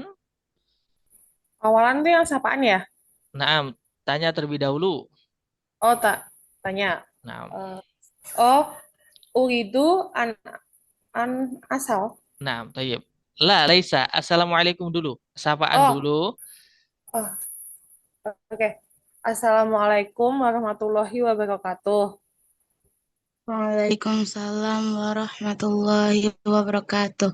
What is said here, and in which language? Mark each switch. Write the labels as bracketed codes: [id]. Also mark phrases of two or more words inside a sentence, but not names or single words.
[id] Awalan tuh yang sapaan ya? Nah, tanya terlebih dahulu. Oh, tanya. Nah, [ar] أريد أن أسأل. [id] nah, [ar] طيب. ليس. [id] Assalamualaikum dulu. Sapaan dulu. Oh. Oke. [ar] السلام عليكم ورحمة الله وبركاته. وعليكم السلام ورحمة الله وبركاته.